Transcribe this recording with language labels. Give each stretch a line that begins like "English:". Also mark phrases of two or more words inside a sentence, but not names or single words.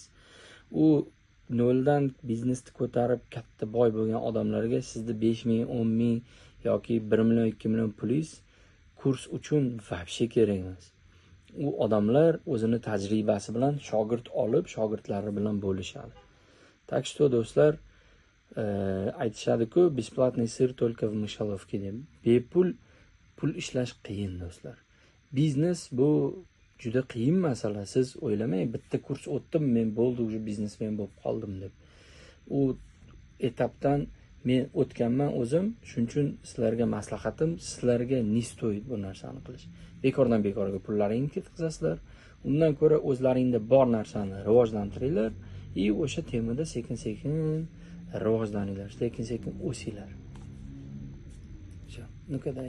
Uzbek: U noldan biznesni ko'tarib katta boy bo'lgan odamlarga sizni 5 ming, 10 ming yoki 1 million, 2 million pulingiz kurs uchun vobshe kerak emas. U odamlar o'zini tajribasi bilan shogird olib, shogirdlari bilan bo'lishadi.
Russian: Так что,
Uzbek: do'stlar, aytishadi-ku,
Russian: бесплатный сыр только в мышеловке deb.
Uzbek: Bepul pul ishlash qiyin, do'stlar. Biznes bu juda qiyin masala. Siz o'ylamang, bitta kurs o'tdim, men bo'ldi, уже biznesmen bo'lib qoldim deb. U etapdan men o'tganman o'zim, shuning uchun sizlarga maslahatim, sizlarga
Russian: не стоит
Uzbek: bu narsani qilish. Bekordan bekorga pullaringni ketkazasizlar. Undan ko'ra o'zlaringda bor narsani rivojlantiringlar va o'sha temada sekin-sekin rivojlaninglar, sekin-sekin o'singlar.
Russian: Ну когда